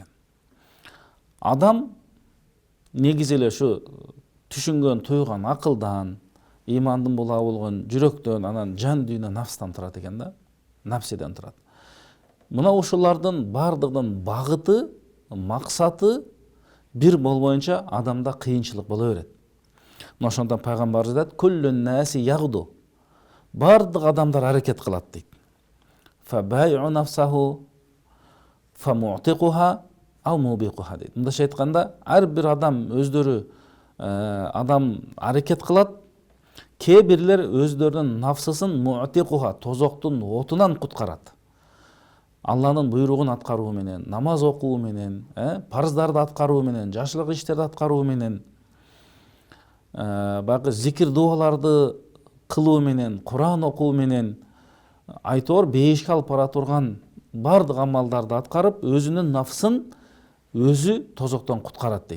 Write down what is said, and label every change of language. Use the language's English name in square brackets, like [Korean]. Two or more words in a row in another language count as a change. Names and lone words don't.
[Kyrgyz] Адам негизи эле ушу түшүнгөн, тойгон акылдан, ыймандын булагы болгон жүрөктөн, анан жан дүйнө нафстан турат экен да, нафсиден турат. Мына ушулардын бардыгынын багыты, максаты бир болбоюнча адамда кыйынчылык боло берет. Ошондон пайгамбарыбыз айтат: [Arabic] "كل الناس يغدو." [Kyrgyz] Бардык адамдар аракет кылат дейт. [Arabic] فبائع نفسه فمعتقها أو موبقها дейт. [Kyrgyz] Мындайча айтканда, ар бир адам өздөрү адам аракет кылат. Кээ бирлер өздөрүнүн нафсысын му'тикуха, тозоктун отунан куткарат. Алланын буйругун аткаруу менен, намаз окуу менен, парыздарды аткаруу менен, жакшылык иштерди аткаруу менен, багы зикир дуаларды кылуу менен, Кур'ан окуу менен, айтор бейишке алып бара турган бардык амалдарды аткарып, өзүнүн нафсын өзү тозоктон куткарат дейт.